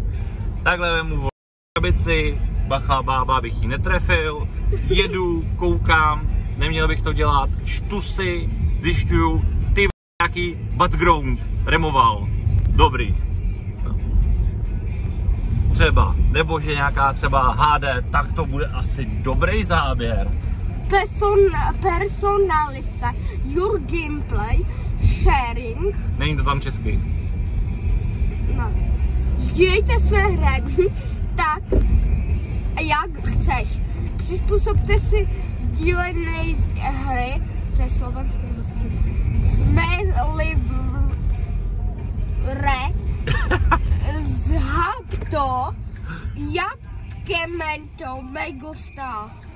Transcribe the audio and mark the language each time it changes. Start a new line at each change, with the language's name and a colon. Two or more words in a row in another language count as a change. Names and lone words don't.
Czech: Takhle vemu krabici, bacha bába, bych ji netrefil, jedu, koukám, neměl bych to dělat, čtu si, zjišťuju, ty nějaký
English: background removal,
Czech: dobrý. Třeba, nebo že nějaká třeba HD, tak to bude asi dobrý záběr.
English: Personalize, your gameplay, sharing.
Czech: Není to tam česky. No. Sdílejte své hry tak, jak chceš. Přizpůsobte si sdílené hry, to je slovenské prostě. Zhab to, jaké mento mego stav.